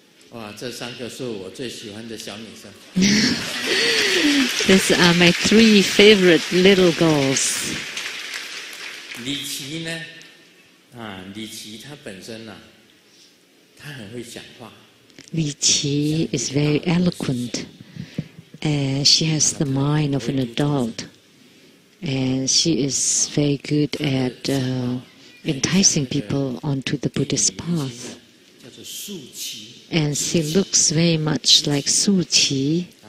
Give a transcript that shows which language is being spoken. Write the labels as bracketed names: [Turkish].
[Chinese] 哇，这3个是我最喜欢的小女生。 [English] These are my 3 favorite little girls. [Chinese] 李琦呢？李琦她本身她很会讲话。 [English] Li Qi is very eloquent. She has the mind of an adult. And she is very good at enticing people onto the Buddhist path. [Chinese] 叫做素琦。 [English] And she looks very much like Su Qi,